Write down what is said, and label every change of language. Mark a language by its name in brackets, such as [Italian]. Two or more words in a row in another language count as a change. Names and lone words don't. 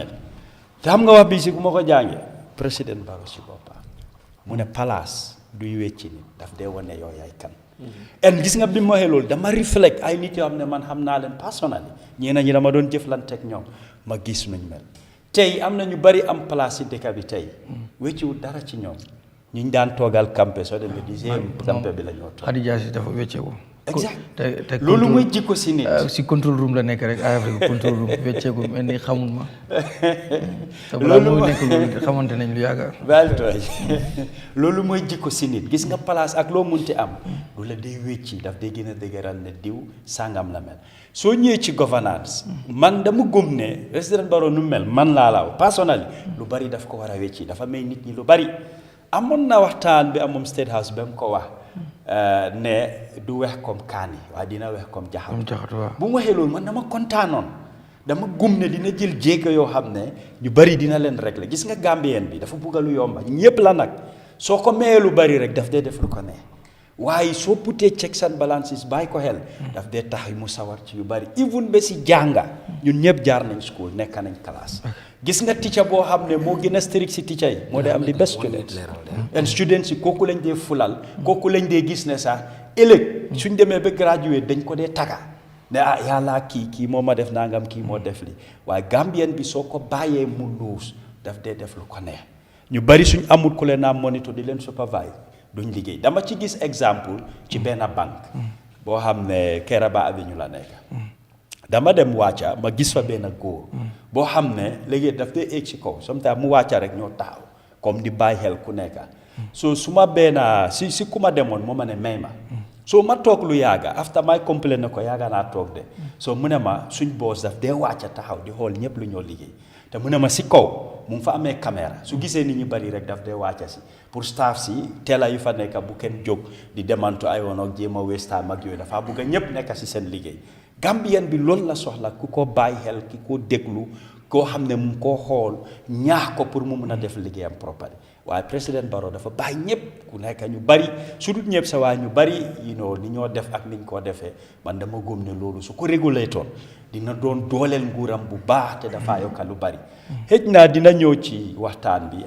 [Wolof] mel te xam nga wax bii si ku ma ko jàngee président Barrow si boppam mu ne place duy wecci nit daf dee wane yow yaay kan en gis nga bi ma waxee loolu dama reflect ay nit yoo xam ne man xam naa leen personnellement ñeena ñi dama doon jëflante ak ñoom ma gis nuñ mel tey am na ñu bari am place ci dëkk bi tey wecciwul dara ci ñoom ñu daan toogal campé soo demee dixième campé bi la ñoo toog. Khadija si dafa wecceeku. exact loolu mooy jikko si nit. si [English] control room [Wolof] la nekk rek Eyeafrica control room wecceeku mel ni xamul ma. loolu mooy nekk loolu xamante nañ lu yàgg. baal tooy loolu mooy jikko si nit gis nga place ak loo munti am lu la day wécci daf day gën a dëgëral ne diw sàngam la mel soo ñëwee ci governance man dama gëm ne président Barrow nu mel man laa laaw personnel lu bari daf ko war a wécci dafa may nit ñi lu bari amoon na waxtaan bi amoon State House ba mu ko wax ne du wex comme kaani waaye dina wex comme jaxatu bu mu waxee loolu man dama kontaanoon dama gum ne dina jël jéego yoo xam ne ñu bari dina leen régler gis nga Gambien bi dafa bugga lu yomba ñëpp la nag soo ko mayee lu bari rek daf dee def lu ko ne waaye soo putee [English] checks and balances [Wolof] bàyyi ko xel daf dee tax mu sawar ci yu bari even ba si jànga ñun ñëpp jaar nañ school nekk nañ classe gis nga teacher boo xam ne moo gën a strict si teacher yi moo dee am di [English] best students and students [Wolof] yi kooku lañ dee fulal kooku lañ dee gis ne sax ëllëg suñ demee ba graduate dañ ko dee taga ne ah yàlla kii moo ma def nangam kii moo def li waaye Gambien bi soo ko bàyyee mu luus daf dee def lu ko neex ñu bari suñ amul ku leen am monitor di leen supervise duñ liggéey dama ci gis exemple ci benn banque boo xam ne Kairaba Avenue la nekk dama dem wàcca ma gis fa benn góor boo xam ne léegi daf dee egg ci kaw sometimes mu wàcca rek ñoo taxaw comme di bàyyi xel ku nekk so su ma benn si ku ma demoon moo ma ne may ma so ma toog lu yàgga after may complain ne ko yàgga naa toog de so mu ne ma suñ boos daf dee wàcca taxaw di xool ñëpp lu ñoo liggéey te mu ne ma si kaw mu ngi fa amee caméra su gisee nit ñi bari rek daf dee wàcca si pour staff si teela yu fa nekk bu kenn jóg di demantu ay woon ak jéem a [English] waste time [Wolof] ak yooyu dafa bugg a ñëpp nekk si seen liggéey Gambien bi loolu la soxla ku ko bàyyi xel ki ko déglu koo xam ne mu koo xool ñaax ko pour mu mun a def liggéeyam properly waaye président Barrow dafa bàyyi ñëpp ku nekk ñu bari su dul ñëpp sa waaye ñu bari ni ñoo def ak niñ koo defee man dama góom ne loolu su ko régulé toon dina doon dooleel nguuram bu baax te dafa yokka lu bari xëj naa dina ñëw ci waxtaan bi